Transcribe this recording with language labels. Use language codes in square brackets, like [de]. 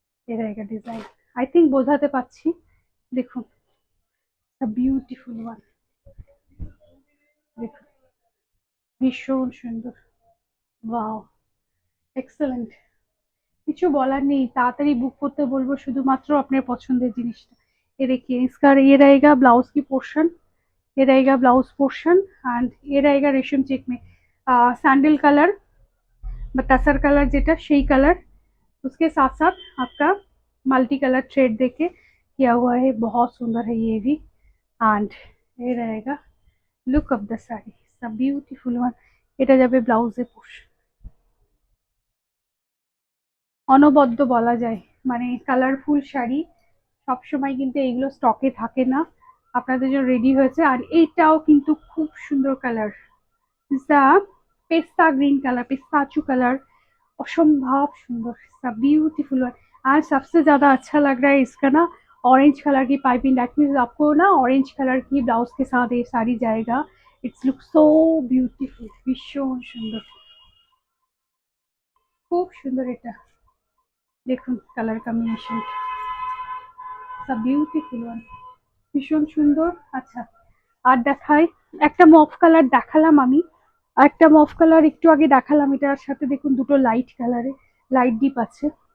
[bn] এর একটা design I think বোঝাতে পারছি, দেখুন বিউটিফুল ওয়ান, দেখুন ভীষণ সুন্দর। ওয়াও, এক্সেলেন্ট, কিছু বলার নেই, তাড়াতাড়ি বুক করতে বলবো শুধুমাত্র আপনার পছন্দের জিনিসটা। [hi] ये देखिए इसका ये रहेगा ब्लाउज की पोर्शन, ये रहेगा ब्लाउज पोर्शन, एंड ये रहेगा रेशम चेक में सैंडल कलर [bn] বা তাসার কালার যেটা সেই কালার, [hi] उसके साथ साथ आपका मल्टी कलर थ्रेड देके किया हुआ है, बहुत सुंदर है ये भी। एंड ये रहेगा लुक ऑफ द साड़ी, सब ब्यूटीफुल वन। [bn] এটা যাবে ব্লাউজে পোর্শন, অনবদ্য বলা যায়, মানে কালারফুল শাড়ি, সবসময় কিন্তু এইগুলো স্টকে থাকে না, আপনাদের জন্য রেডি হয়েছে। আর এইটাও কিন্তু খুব সুন্দর কালার, [hi] इसका पेस्ता ग्रीन कलर, पिस्ताचू कलर, असंभव सुंदर, इसका ब्यूटीफुल वन। और सबसे ज्यादा अच्छा लग रहा है इसका ना ऑरेंज कलर की पाइपिंग, दैट मीन्स आपको ना ऑरेंज कलर की ब्लाउज के साथ ये साड़ी जाएगा। [en] it's look so beautiful, [bn] भीषण सुंदर, खूब सुंदर। এটা দেখুন কালার কম্বিনেশন, সব বিউটিফুল ওয়ান, ভীষণ সুন্দর। আচ্ছা, আর দেখাই, একটা মফ কালার দেখালাম আমি, আর একটা মফ কালার একটু আগে দেখালাম, এটার সাথে দেখুন দুটো লাইট কালারে লাইট ডিপ আছে।